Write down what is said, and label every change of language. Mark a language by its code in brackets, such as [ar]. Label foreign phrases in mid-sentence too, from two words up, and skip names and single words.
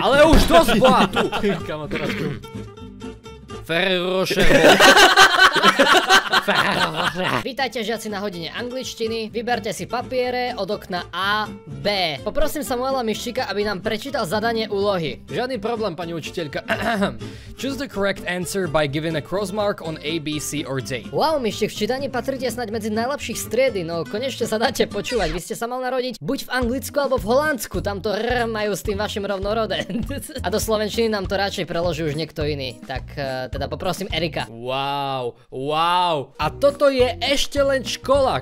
[sk] Ale už dosť bola tu. Kamotoračku. Ferrero Rocher. Vítajte žiaci na hodine angličtiny. Vyberte si papiere od okna A, B. Poprosím Samuela Miščíka, aby nám prečítal zadanie úlohy. Žiadny problém, pani učiteľka. [en] Choose the correct answer by giving a cross mark on A, B, C or D. [sk] Wow, Miščík, v čítaní patríte snáď medzi najlepších striedy, no konečne sa dáte počúvať. Vy ste sa mal narodiť buď v Anglicku alebo v Holandsku, tam to R majú s tým vašim rovnorode. A do slovenčiny nám to radšej preloží už niekto iný. Tak teda poprosím Erika. Wow. A toto je ešte len škola.